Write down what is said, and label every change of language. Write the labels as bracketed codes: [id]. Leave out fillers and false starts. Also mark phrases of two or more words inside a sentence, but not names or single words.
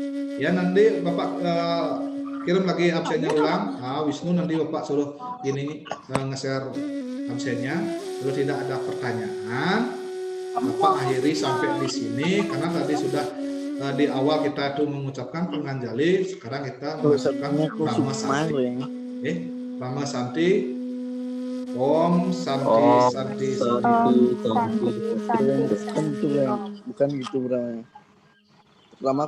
[id] Ya nanti Bapak kirim lagi absennya ulang. Nah, Wisnu nanti Bapak suruh ini nge-share absennya. Kalau tidak ada pertanyaan, Bapak akhiri sampai di sini karena tadi sudah di awal kita itu mengucapkan penganjali, sekarang kita mengucapkan Rama Santi. Rama Santi. Om Santi Santi Santi. Santi. Bukan gitu, Bro. Lama